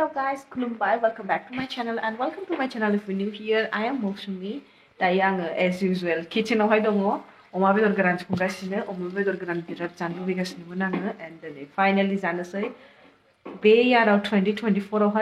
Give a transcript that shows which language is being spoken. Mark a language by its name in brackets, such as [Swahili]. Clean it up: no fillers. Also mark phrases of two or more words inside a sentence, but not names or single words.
[English] guys, Kulumbai, welcome back to my channel and welcome to my channel if you're new here. I am Moshumi. [Bodo] Dayo [English] as usual [Bodo] kitchen आवहाय दङ अमा बेदर गोरान संगासिनो अमा बेदर गोरान बिराद जानो लुबैगासिनोमोन आङो and दिनै finally जानोसै बे याराव 2024 आवहाय